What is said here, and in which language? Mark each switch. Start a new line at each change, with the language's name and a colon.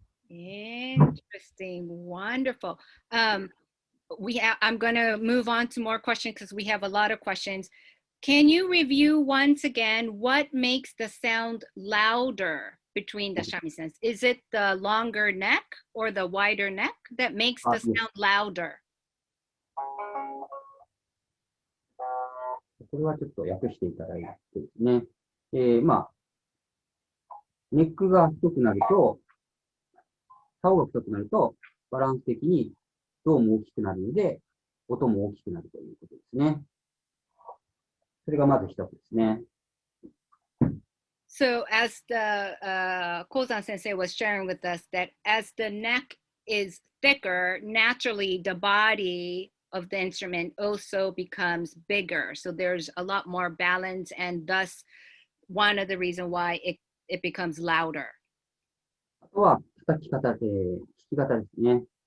English: Interesting, wonderful. I'm going to move on to more questions because we have a lot of questions. Can you review once again what makes the sound louder between the shamisen? Is it the longer neck or the wider neck that makes the sound louder?
Japanese: これはちょっと訳していただいてですね。ネックが太くなると、竿が太くなると、バランス的に胴も大きくなるので、音も大きくなるということですね。それがまず一つですね。
English: So as the Kouzan sensei was sharing with us that as the neck is thicker, naturally the body of the instrument also becomes bigger. So there's a lot more balance and thus one of the reasons why it becomes louder.
Japanese: あとは叩き方、弾き方ですね。